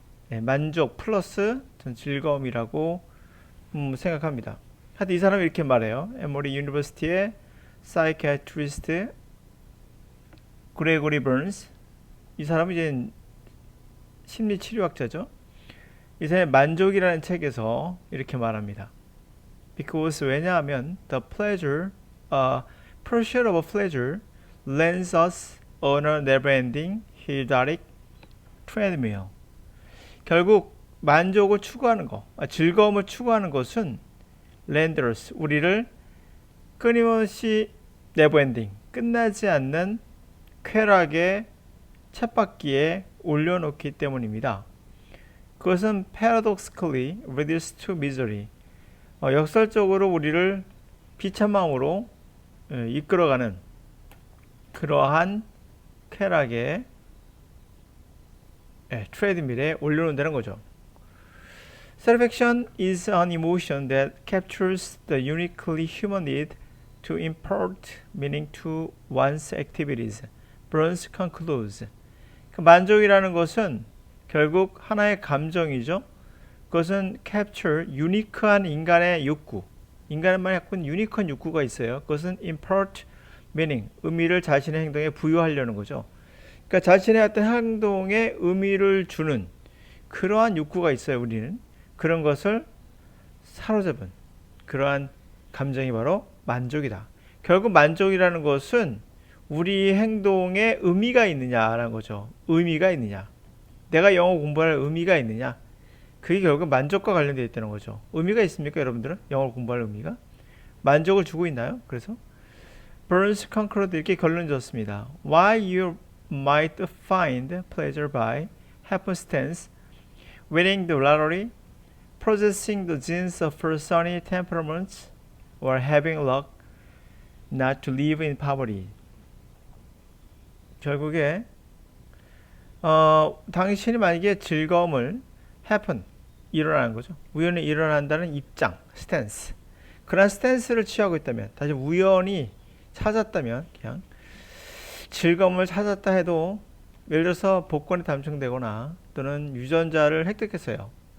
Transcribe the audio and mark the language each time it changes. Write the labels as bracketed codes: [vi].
[ko] 네, 만족 플러스 전 즐거움이라고 생각합니다. 하여튼 이 사람이 이렇게 말해요. 에모리 유니버시티의 사이키아트리스트 그레고리 버넌스, 이 사람은 이제 심리치료학자죠. 이 사람의 만족이라는 책에서 이렇게 말합니다. [en] Because [ko] 왜냐하면 [en] the pursuit of pleasure lands us on a never-ending hedonic treadmill. [ko] 결국 만족을 추구하는 것, 즐거움을 추구하는 것은 [en] lands us, [ko] 우리를 끊임없이 [en] never-ending, [ko] 끝나지 않는 쾌락의 쳇바퀴에 올려놓기 때문입니다. 그것은 [en] paradoxically reduced to misery, [ko] 역설적으로 우리를 비참함으로 이끌어가는 그러한 쾌락의 트레드밀에 올려놓는다는 거죠. [en] Satisfaction is an emotion that captures the uniquely human need to impart meaning to one's activities. Burns concludes. [ko] 그 만족이라는 것은 결국 하나의 감정이죠. 그것은 capture, 유니크한 인간의 욕구. 인간만 갖고 있는 유니크한 욕구가 있어요. 그것은 [en] impart meaning, [ko] 의미를 자신의 행동에 부여하려는 거죠. 그러니까 자신의 어떤 행동에 의미를 주는 그러한 욕구가 있어요. 우리는 그런 것을 사로잡은 그러한 감정이 바로 만족이다. 결국 만족이라는 것은 우리 행동에 의미가 있느냐라는 거죠. 의미가 있느냐. 내가 영어 공부할 의미가 있느냐. 그게 결국 만족과 관련되어 있다는 거죠. 의미가 있습니까, 여러분들은? 영어를 공부할 의미가? 만족을 주고 있나요? 그래서 Burns concluded 이렇게 결론 줬습니다. [en] Why you might find pleasure by happenstance, winning the lottery, possessing the genes of sunny temperaments, or having luck not to live in poverty. [ko] 결국에 당신이 만약에 즐거움을 happen, 일어나는 거죠. 우연히 일어난다는 입장, 스탠스. 그런 스탠스를 취하고 있다면, 다시 우연히 찾았다면, 그냥 즐거움을 찾았다 해도 예를 들어서 복권이 당첨되거나 또는 유전자를 획득했어요.